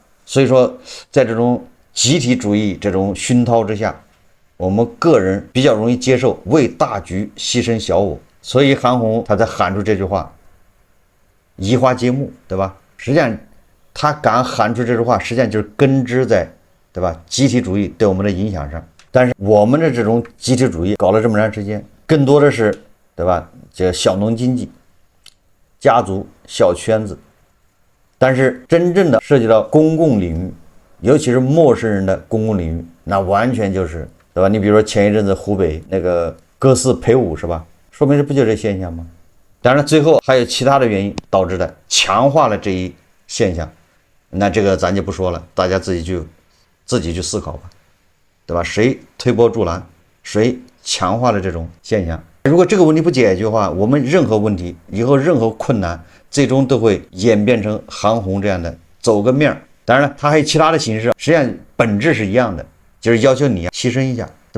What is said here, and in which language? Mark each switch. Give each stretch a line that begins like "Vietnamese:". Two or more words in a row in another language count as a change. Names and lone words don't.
Chinese: 所以說，在這種集體主義這種熏陶之下，我們個人比較容易接受為大局犧牲小我，所以韓紅他才喊出這句話，移花接木，對吧？實際上，他敢喊出這句話，實際上就是根植在，對吧？集體主義對我們的影響上。但是我們的這種集體主義搞了這麼長時間，更多的是，對吧？這個小農經濟。家族小圈子，但是真正的涉及到公共領域，尤其是陌生人的公共領域，那完全就是对吧？你比如說前一陣子湖北那個歌肆陪舞是吧？說明這不就這現象嗎？當然最後還有其他的原因導致的，強化了這一現象，那這個咱就不說了，大家自己去思考吧，對吧？誰推波助瀾，誰強化了這種現象？如果這個問題不解決的話，我們任何問題以後任何困難，最終都會演變成韓紅這樣的走個面兒。當然了，它還有其他的形式，實際上本質是一樣的，就是要求你犧牲一下，對吧？